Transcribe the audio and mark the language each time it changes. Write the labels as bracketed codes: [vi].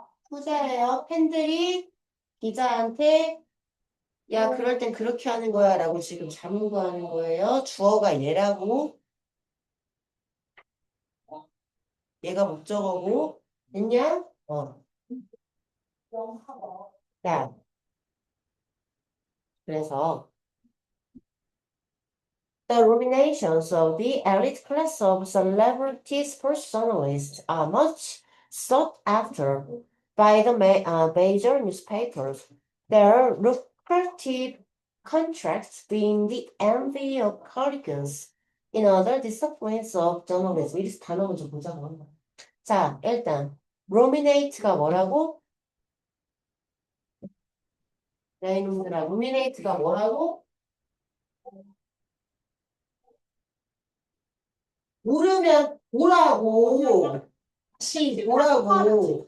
[ko] 후자예요. 팬들이 기자한테 야, 그럴 땐 그렇게 하는 거야 라고 지금 자문구하는 거예요. 주어가 얘라고 얘가 목적어고 됐냐? 자, 그래서 [en] The ruminations of the elite class of celebrity sports journalists are much sought after by the major newspapers. Their lucrative contracts being the envy of colleagues in other disciplines of journalism. [ko] 이 단어 먼저 보자고. 자, 일단 ruminate가 뭐라고? 야, 이놈들아, ruminate가 뭐라고? 모르면 보라고. 다시 보라고.